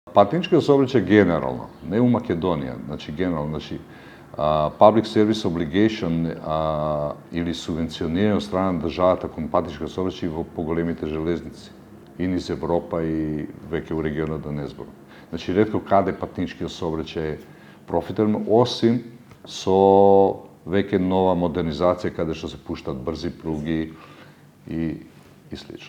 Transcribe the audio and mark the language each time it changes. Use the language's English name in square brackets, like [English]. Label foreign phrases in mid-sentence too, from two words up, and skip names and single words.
[Macedonian] Патничкиот сообраќај генерално, не у Македонија, значи генерално, значи [English] public service obligation [Macedonian] или субвенционирање од страна на државата кон патничкиот сообраќај во поголемите железници и низ Европа и веќе у регионот да не зборам. Значи ретко каде патничкиот сообраќај е профитабилен, осим со веќе нова модернизација каде што се пуштат брзи пруги и слично.